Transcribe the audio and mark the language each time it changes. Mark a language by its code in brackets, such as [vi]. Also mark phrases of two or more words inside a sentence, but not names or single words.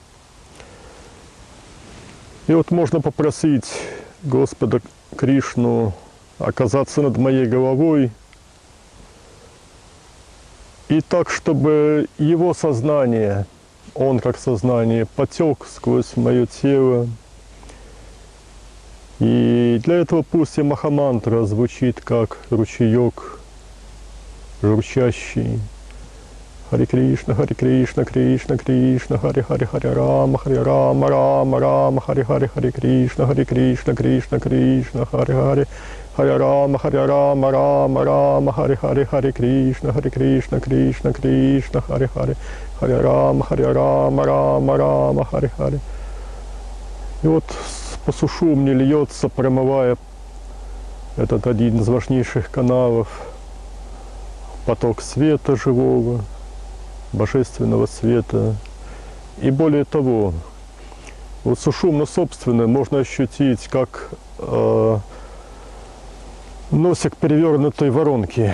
[ru] И вот можно попросить Господа Кришну оказаться над моей головой, и так, чтобы его сознание, он как сознание, потек сквозь мое тело. И для этого пусть и махамантра звучит как ручеек журчащий. [sa] हरे कृष्ण, कृष्ण, कृष्ण, हरे हरे, हरे राम, राम, राम, हरे हरे, हरे कृष्ण, कृष्ण, कृष्ण, हरे हरे, हरे राम, राम, राम, हरे हरे, हरे कृष्ण, कृष्ण, हरे हरे, हरे राम, राम, हरे हरे. [ru] И вот по сушумне льется, промывая этот один из важнейших каналов, поток света живого, божественного света. И более того, вот сушумно собственно можно ощутить, как носик перевернутой воронки.